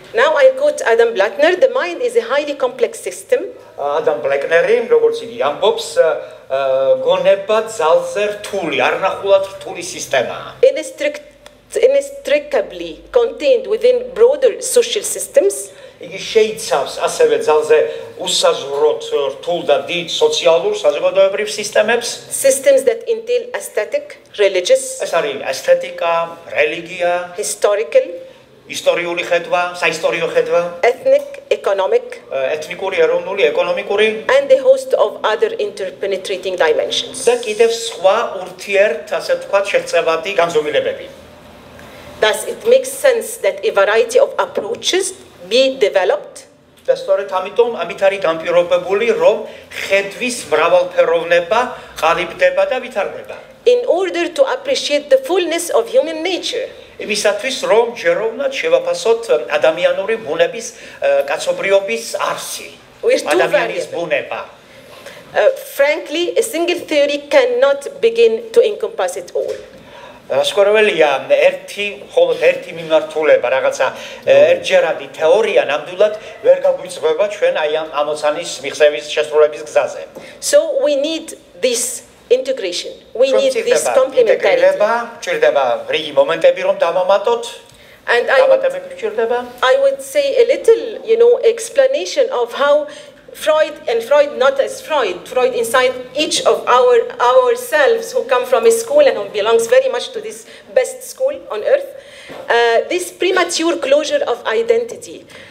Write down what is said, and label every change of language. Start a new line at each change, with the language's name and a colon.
English: Now I quote Adam Blattner, the mind is a highly complex system.
Georgian: Adam Blattner-ი, როგორც იგი ამბობს, გონება ძალზე რთული, არნახულად რთული სისტემაა.
English: Inextricably contained within broader social systems.
Georgian: იგი შეიცავს ასევე ძალზე უსაზღვროდ რთულ და დიდ სოციალურ საზოგადოებრივ სისტემებს.
English: Systems that entail aesthetic, religious,
Georgian: ეს არის ესთეტიკა, რელიგია,
English: historical,
Georgian: ისტორიული ხედვა, საისტორიო ხედვა,
English: ethnic, economic,
Georgian: ეთნიკური, ეროვნული, ეკონომიკური
English: and a host of other interpenetrating dimensions.
Georgian: და კიდევ სხვა ურთიერთ, ასე ვთქვათ, შეღწევადი განზომილებები.
English: Thus, it makes sense that a variety of approaches be developed.
Georgian: და სწორედ ამიტომ ამით არის განპირობებული, რომ ხედვის მრავალფეროვნება ყალიბდება და ვითარდება.
English: In order to appreciate the fullness of human nature.
Georgian: იმისათვის, რომ ჯეროვნად შევაფასოთ ადამიანური ბუნების, კაცობრიობის არსი. ადამიანის ბუნება.
English: Frankly, a single theory cannot begin to encompass it all.
Georgian: სკორველია მხოლოდ ერთი მიმართულება, რაღაცა ერთჯერადი თეორია ნამდვილად ვერ გაგვიწყვება ჩვენ აი ამ ამოცანის მიღწევის შესრულების გზაზე.
English: So we need this integration. We need this complementarity. And I would say a little, explanation of how Freud not as Freud inside each of ourselves who come from a school and who belongs very much to this best school on earth, this premature closure of identity.